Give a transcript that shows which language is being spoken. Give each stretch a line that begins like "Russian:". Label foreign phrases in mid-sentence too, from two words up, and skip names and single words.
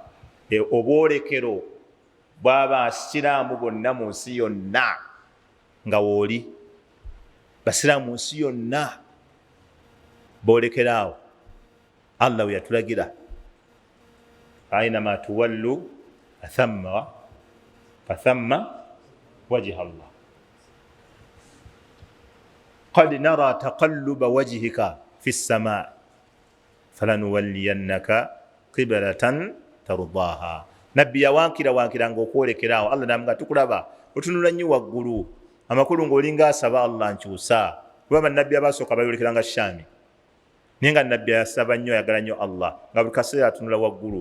Ganda: Obwolekero bw'aba asiraamu bonna mu nsi yonna nga wooli, basiraamu mu nsi yonna boolekera awo. Allah we yatulagira
Arabic: أينما تولوا فثم وجه الله. قد نرى تقلب وجهك في السماء فلنولينك قبلة ترضاها.
Ganda: Nabbi yawankira ng'okwolekerawo. Allah namuga tukulaba otunula nnyo waggulu, amakulu ng'olinga asaba Allah nkyusa. Kuba bannabbi abasooka bayolekeranga Shaami, naye nga nabbi yasaba nnyo, ayagala nnyo Allah, nga buli kaseera atunula waggulu.